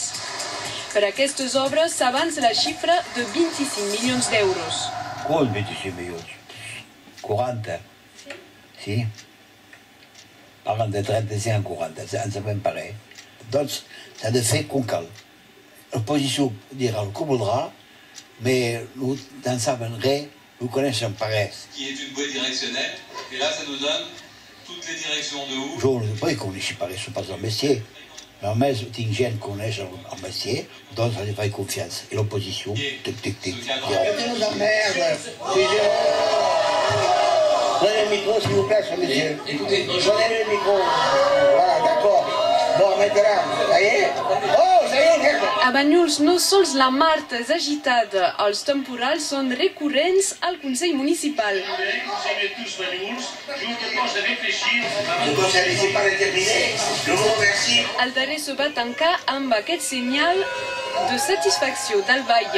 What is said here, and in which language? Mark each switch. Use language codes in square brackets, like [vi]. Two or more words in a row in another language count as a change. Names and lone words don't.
[ca] Per aquestes obres s'avança la xifra de 25 milions d'euros. Com 25 milions? 40? Sí. Parlant de 35 a 40, ens sabem pareil. Doncs s'ha de fer com cal. L'oposició dirà el que voldrà, [fr] mais nous n'en savons res, nous connaissons pas res. Qui est une bouée directionnelle, et là ça nous donne toutes les directions de où. [ca] Jo no sé com si pareix pas el métier. Només tinc gent que coneix el métier, doncs ha de fer confiança. I l'oposició, tic. [fr] Prenez le micro, s'il vous plaît, monsieur. Prenez le micro. Voilà, d'accord. Bon, maintenant, ça y est? Oh, ça y est! [ca] A Banyuls no sols la Mart és agitada, els temporals són recurrents al Consell Municipal. El darrer se va tancar amb aquest senyal de satisfacció del batlle.